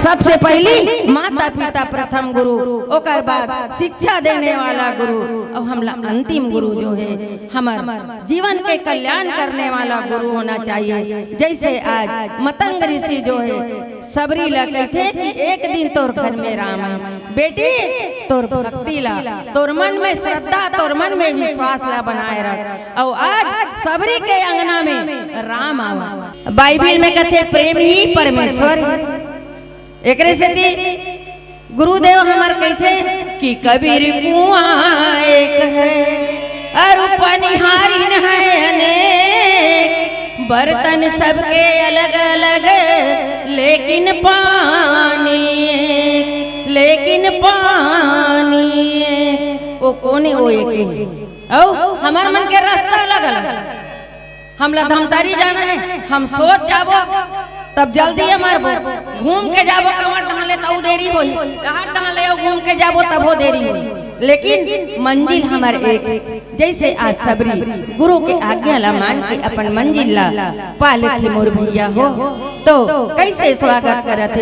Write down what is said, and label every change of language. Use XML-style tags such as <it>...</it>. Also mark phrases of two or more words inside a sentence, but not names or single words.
<hne>सबसे पहली माता पिता प्रथम गुरु, ओकर बाद शिक्षा देने वाला गुरु, और हमला अंतिम गुरु जो है हमार जीवन के कल्याण करने वाला गुरु होना चाहिए। जैसे आज मतंग ऋषि जो है सबरी ला कहते कि एक दिन तोर घर में राम है। बेटी तोर भक्ति ला, तोर मन में श्रद्धा, तोर मन में विश्वास ला बनाए रख। और आज सबरी के अंगना में राम आवा। बाइबिल में कहते प्रेम ही परमेश्वर है। एक गुरुदेव हमार कहते कि कबीर कुआं एक है और पनिहारिन है अनेक, बर्तन सबके अलग अलग लेकिन पानी एक, लेकिन पानी एक। वो कौन है? वो एक है। ओ हमार मन के रास्ता अलग अलग। हमला धमतारी जाना है, हम सोच जाबो तब जल्दी मारबो, घूम के जाबो कमर ढाले तब देरी होई, घाट ढाले घूम के जाबो तब हो देरी होई, लेकिन मंजिल हमार एक। जैसे आज सबरी गुरु के आज्ञा ला मान के अपन मंजिल ला पाले थे मोर भैया हो, तो कैसे स्वागत करते?</hne>